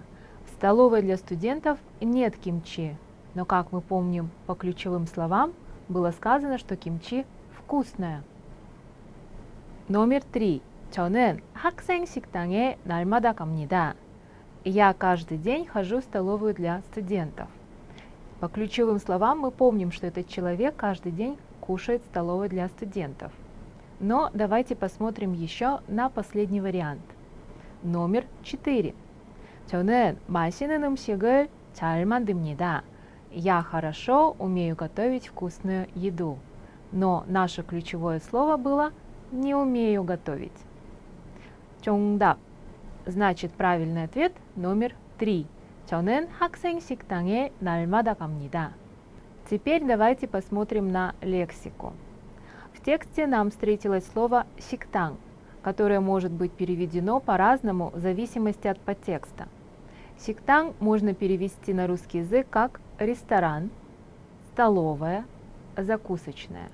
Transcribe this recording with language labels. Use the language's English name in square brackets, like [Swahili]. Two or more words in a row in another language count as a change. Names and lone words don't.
[Russian] В столовой для студентов нет кимчи. Но как мы помним по ключевым словам, было сказано, что кимчи вкусное. Номер 3. [Korean] 저는 학생 식당에 날마다 갑니다. [Russian] Я каждый день хожу в столовую для студентов. По ключевым словам мы помним, что этот человек каждый день кушает в столовой для студентов. Но давайте посмотрим еще на последний вариант. Номер 4. [Korean] 저는 맛있는 음식을 잘 만듭니다. [Russian] Я хорошо умею готовить вкусную еду. Но наше ключевое слово было «не умею готовить». 정답. Значит, правильный ответ номер 3. [Korean] 저는 학생 식당에 날마다 갑니다. [Russian] Теперь давайте посмотрим на лексику. В тексте нам встретилось слово «식당», которое может быть переведено по-разному в зависимости от подтекста. «식당» можно перевести на русский язык как ресторан, столовая, закусочная.